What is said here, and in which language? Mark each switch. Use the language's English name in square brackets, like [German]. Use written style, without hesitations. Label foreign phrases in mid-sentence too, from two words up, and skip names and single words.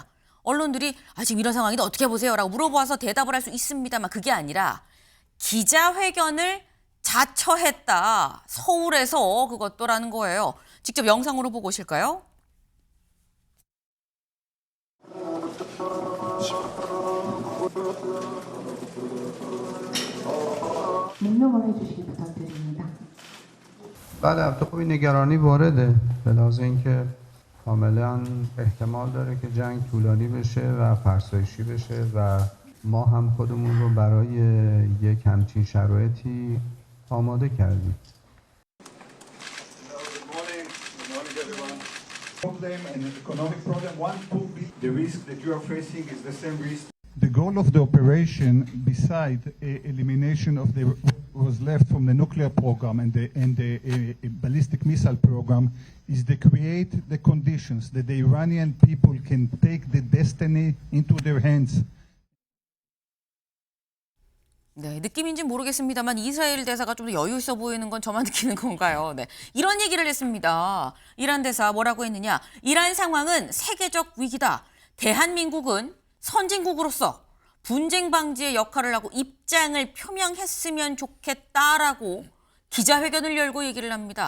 [Korean] 언론들이 지금 이런 상황인데 어떻게 보세요? 라고 물어봐서 대답을 할 수 있습니다만 그게 아니라 기자회견을 자처했다. 서울에서 그것도라는 거예요. 직접 영상으로 보고 오실까요? 명령을 해주시기 부탁드립니다. [Persian] بله البته خب این نگرانی وارده به لحاظ اینکه کاملا احتمال داره که جنگ طولانی بشه و فرسایشی بشه و ما هم خودمون رو برای یک همچین شرایطی آماده کردیم. [English] Problem and an economic problem. One could be the risk that you are facing is the same risk. The goal of the operation, beside elimination of the was left from the nuclear program and the ballistic missile program, is to create the conditions that the Iranian people can take the destiny into their hands. [Korean] 네, 느낌인지는 모르겠습니다만 이스라엘 대사가 좀 더 여유 있어 보이는 건 저만 느끼는 건가요? 네, 이런 얘기를 했습니다. 이란 대사 뭐라고 했느냐? 이란 상황은 세계적 위기다. 대한민국은 선진국으로서 분쟁 방지의 역할을 하고 입장을 표명했으면 좋겠다라고 기자회견을 열고 얘기를 합니다.